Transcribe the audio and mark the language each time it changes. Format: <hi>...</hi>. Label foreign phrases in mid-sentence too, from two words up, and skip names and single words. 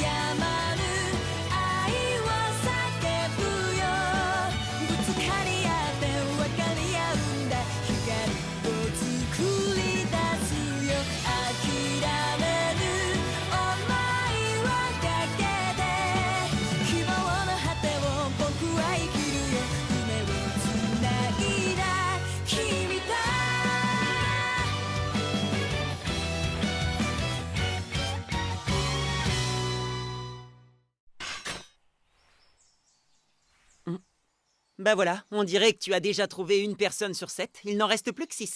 <ja>やまぬ愛を叫ぶよぶつかり合って分かり合うんだ光を作り出すよ諦めぬ想いをかけて希望の果てを僕は生きるよ夢をつないだ君と</ja> <fr>Bah voilà, on dirait que tu as déjà trouvé une personne sur 7, il n'en reste plus que 6.</fr>